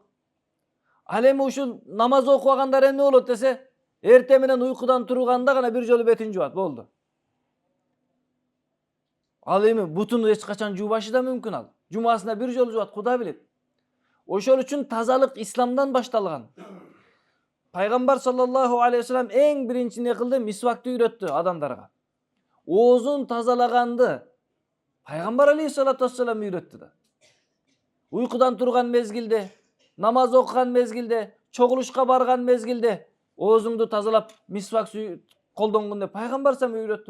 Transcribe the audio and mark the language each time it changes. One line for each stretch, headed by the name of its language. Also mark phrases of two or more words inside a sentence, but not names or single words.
Kyrgyz: Ал эми ушул намаз окубагандар эмне болот десе, эртең менен уйкудан турганда гана бир жолу бетин жуат, болду. Ал эми бутуну эч качан жуубашы да мүмкүн ал. Жумасына бир жолу жуат, Куда билет. Ошол үчүн тазалык исламдан башталган. Пайгамбар
Arabic: صلى الله عليه وسلم
Kyrgyz: эң биринчи не кылды? Мисвакты үйрөттү адамдарга. Оозун тазалаганды Пайгамбар
Arabic: عليه الصلاة والسلام
Kyrgyz: үйрөттү да. Уйкудан турган мезгилде, намаз окуган мезгилде, чогулушка барган мезгилде оозуңду тазалап мисвак колдонгон деп Пайгамбар салам үйрөттү.